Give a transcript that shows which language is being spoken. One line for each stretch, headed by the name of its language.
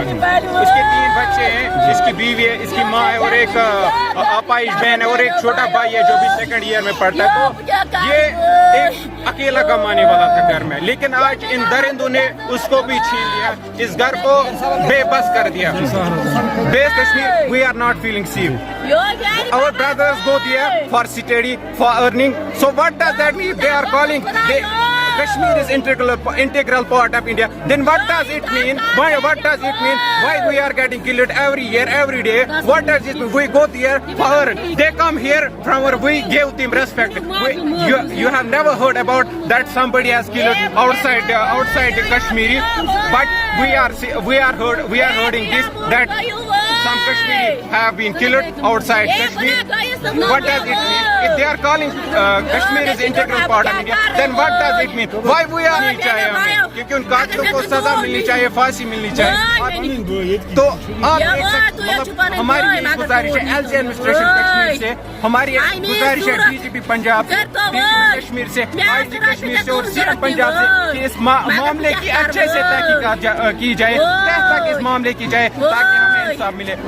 Hindi: उसके 3 बच्चे हैं, इसकी बीवी है, इसकी माँ है और एक अपाहिज बहन है और एक छोटा भाई है जो भी 2nd ईयर में पढ़ता है। तो ये एक अकेला कमाने वाला था घर में, लेकिन आज इन दरिंदों ने उसको भी छीन लिया, इस घर को बेबस कर दिया।
English: बेस Kashmir, we are not feeling safe. Our brothers go there for study, for earning. So what does that mean? They are calling Kashmir is integral part of India. Then what does it mean? What does it mean? Why we are getting killed every year, every day? What does it mean? We go there for earn. They come here from where we give them respect. You have never heard about that somebody has killed outside Kashmiri, but we are hearing this that some Kashmiri have been killed outside Kashmir. What does it mean? If they are calling Kashmir is integral part of India, then what does it mean? Why we are
Hindi: नहीं चाहिए हमें? क्योंकि उन कातिलों को सजा मिलनी चाहिए, फांसी मिलनी चाहिए। तो आप देख सकते, मतलब हमारी यही गुजारिश है एलजी एडमिनिस्ट्रेशन कश्मीर से, हमारी एक गुजारिश है डीजीपी पंजाब से, डीजीपी कश्मीर से, आईजी कश्मीर से और सीएम पंजाब से कि इस मामले की अच्छे से तहकीकात की जाए, तहकीकात इस मामले की जाए ताकि हमें इंसाफ मिले।